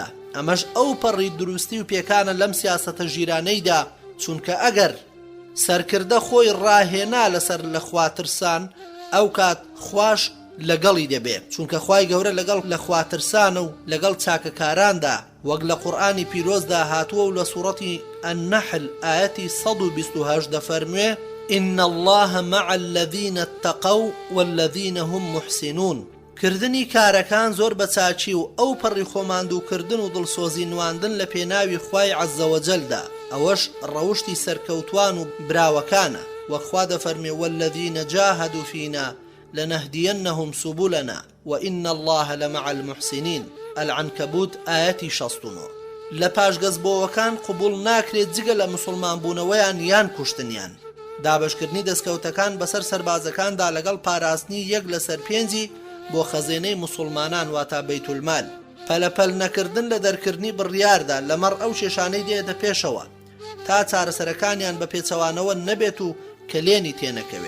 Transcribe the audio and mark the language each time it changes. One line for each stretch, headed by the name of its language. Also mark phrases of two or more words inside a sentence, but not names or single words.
Central Kurdish: ئەمەش ئەو پەڕی دروستی و پێکانە لەم سیاسەتە ژیرانەیدا، چونکە ئەگەر سەرکردە خۆی ڕاهێنا لەسەر لە خواترسان ئەو کات خوش لەگەڵی دەبێت، چونکە خوای گەورە لەگەڵ لە خواترسانە و لەگەڵ چاکەکاراندا وەک لە قورئانی پیرۆزدا هاتووە و لە سوورەتی النەحل ئایەتی 128 دەفەرموێ
Arabic: إن الله مع الذين اتقوا والذين هم محسنون.
Central Kurdish: کردنی کارەکان زۆر بە چاچی و ئەو پەڕی خۆماندووکردن و دڵسۆزی نواندن لە پێناوی خوای عەزەوەجەلدا، ئەوەش ڕەوشتی سەرکەوتوان و براوەکانە وەخوا دەفەرمێ
Arabic: والذين جاهدوا فينا لنهدينهم سبلنا وإن الله لمع المحسنين.
Central Kurdish: العنكبوت ئاەتی 69. لە پاشگەزبۆوەکان قبول ناکرێت جگە لە مسلمان بوونەوەیان یان کوشتنیان. دابشکردنی دەستکەوتەکان بەسەر سەربازەکاندا لەگەڵ پاراستنی یەک لەسەر پێنجی بۆ خەزێنەی مسلمانان واتە بەیتولمال، پەلەپەل نەکردن لە دەرکردنی بڕیاردا لەمەڕ ئەو شێشانەی دێتە پێشەوە تا چارەسەرەکانیان بە پێچەوانەوە نەبێت و کلێنی تێنەکەوێ.